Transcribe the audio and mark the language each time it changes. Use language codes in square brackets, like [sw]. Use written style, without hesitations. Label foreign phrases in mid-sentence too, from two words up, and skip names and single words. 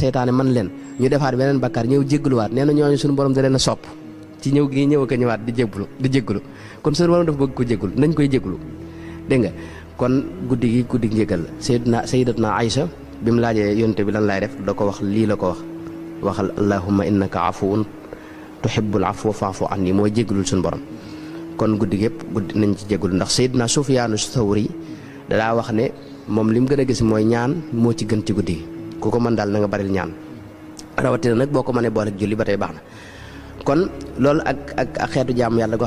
[wo] seytaane man leen ñu defaat beneen bakkaar ñëw jégguluwaat nee na ñooñu suñu borom da leen a sopp ci ñëw gi ñëw ak ñëwaat di jéggulu kon suñu borom dafa bëgg ko jéggulu nañ koy jéggulu dégg nga kon guddi njéggal la sayyidatuna Aïcha bi mu laajee yonte bi lan laay def da ko wax lii la ko waxal [ar] اللهم إنك عفو تحب العفو فاعف عني [wo] mooy jéggulul suñu borom kon guddi nañ ci jéggulu ndax sayyidina Sufyaanu Sawri dalaa wax ne moom li mu gën a gis mooy ñaan moo ci gën ci guddi gi ku ko mën daal na nga baril ñaan rawatina nag boo ko mënee boole ak julli ba tey baax na kon loolu ak xeetu jaamu yàlla goo xam